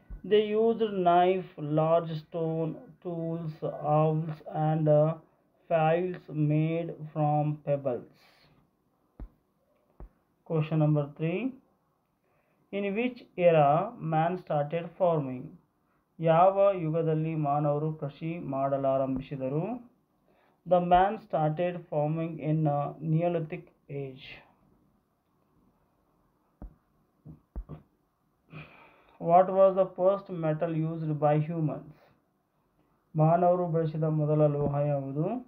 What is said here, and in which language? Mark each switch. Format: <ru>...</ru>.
<en>They used knife, large stone tools, awls and files made from pebbles. Question number 3. In which era man started farming?</en> <kn>ಯಾವ ಯುಗದಲ್ಲಿ ಮಾನವರು ಕೃಷಿ ಮಾಡಲಾರಂಭಿಸಿದರು?</kn> <en>The man started farming in Neolithic age. What was the first metal used by humans?</en> <kn>ಮಾನವರು ಬಳಸಿದ ಮೊದಲ ಲೋಹ ಯಾವುದು?</kn>